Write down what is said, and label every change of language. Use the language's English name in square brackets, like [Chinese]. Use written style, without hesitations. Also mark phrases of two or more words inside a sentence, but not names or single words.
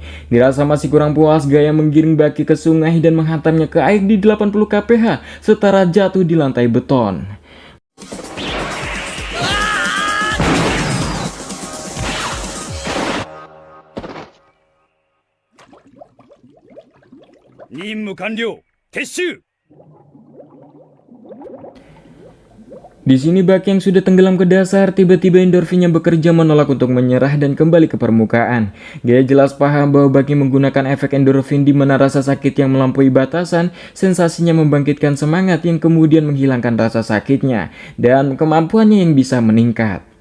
[Indonesian] Dirasa masih kurang puas, Gaya menggiring Baki ke sungai dan menghantamnya ke air di 80 kph setara jatuh di lantai beton. [Japanese] 任務完了。撤収。 [Indonesian] Di sini Baki yang sudah tenggelam ke dasar, tiba-tiba endorfinnya bekerja menolak untuk menyerah dan kembali ke permukaan. Gaya jelas paham bahwa Baki menggunakan efek endorfin di mana rasa sakit yang melampaui batasan, sensasinya membangkitkan semangat yang kemudian menghilangkan rasa sakitnya, dan kemampuannya yang bisa meningkat.